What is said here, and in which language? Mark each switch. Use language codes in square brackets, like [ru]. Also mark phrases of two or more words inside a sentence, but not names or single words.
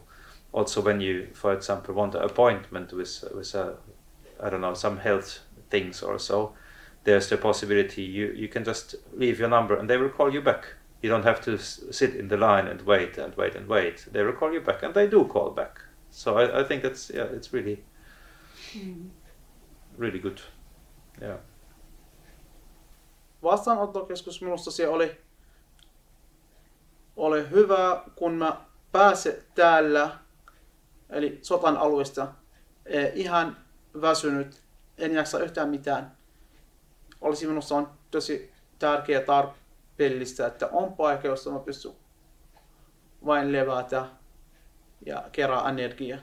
[en] Also, when you, for example, want an appointment with I don't know, some health things or so, there's the possibility you can just leave your number and they will call you back. You don't have to sit in the line and wait and wait and wait. They will call you back, and they do call back. So I think that's, yeah, it's really really good. Yeah. [fi] Vastaanottokeskus minusta se oli hyvä, kun mä pääsin täällä, eli sotan alueesta, ihan väsynyt, en jaksa yhtään mitään. Olisi minusta on tosi tärkeää tarpeellista, että on paikka, jossa mä pystyn vain levätä ja kerää energiaa.